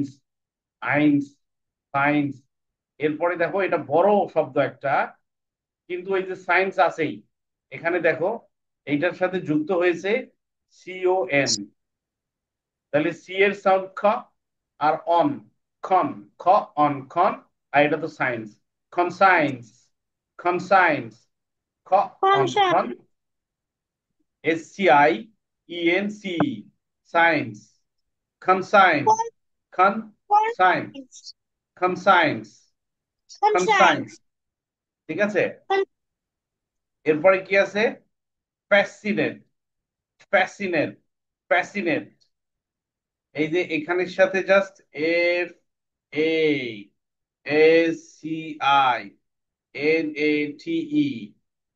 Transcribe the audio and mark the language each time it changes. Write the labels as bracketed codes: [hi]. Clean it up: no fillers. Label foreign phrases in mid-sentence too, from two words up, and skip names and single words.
[en] ains. science. [bn] এরপরে দেখো, এটা বড় শব্দ একটা, কিন্তু এই যে সায়েন্স আছেই। এখানে দেখো, এইটার সাথে যুক্ত হয়েছে CON। তাহলে সি এর সাউন্ড খ, আর অন। খন। খ। অন খন। আর এটা তো [en] science. conscience. conscience. [bn] খ। অন খন। [en] Conscience. SCIENC। সায়েন্স। conscience. conscience. Conscience. conscience. conscience. Conscience. [bn] ঠিক আছে। এরপরে কি আছে? [en] fascinate. fascinate. [bn] ফ্যাসিনেট। এই যে এখানের সাথে [en] just FASCINATE.